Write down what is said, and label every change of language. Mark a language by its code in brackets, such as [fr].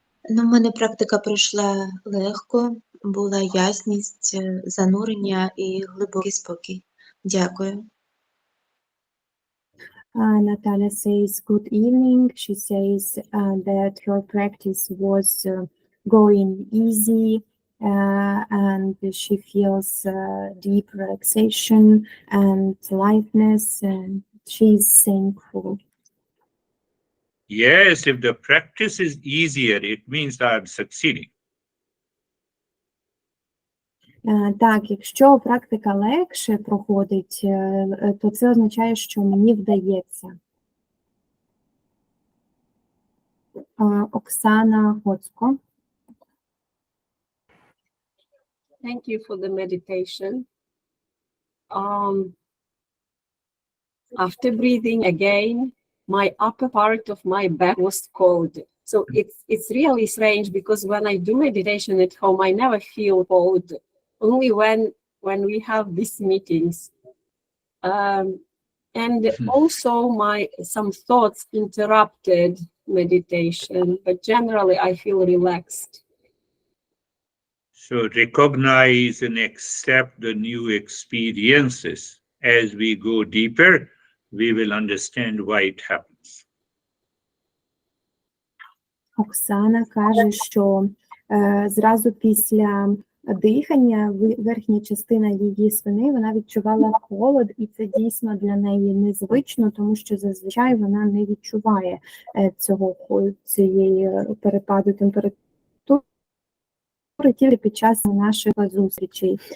[uk] Ну, в мене практика пройшла легко, була ясність, занурення і глибокий спокій. Дякую. [en] Natalia says, good evening. She says that her practice was going easy, and she feels deep relaxation and lightness, and she's thankful. Yes, if the practice is easier, it means I'm succeeding. [uk] Так, якщо практика легше проходить, то це означає, що мені вдається. Оксана Гоцько. [en] Thank you for the meditation. After breathing again, my upper part of my back was cold. So it's really strange because when I do meditation at home, I never feel cold. Only when we have these meetings. And also some thoughts interrupted meditation, but generally I feel relaxed. So recognize and accept the new experiences. As we go deeper, we will understand why it happens. [uk] Оксана каже, що зразу після дихання верхня частина її спини, вона відчувала холод, і це дійсно для неї незвично, тому що зазвичай вона не відчуває цієї перепаду температури тільки під час наших зустрічей.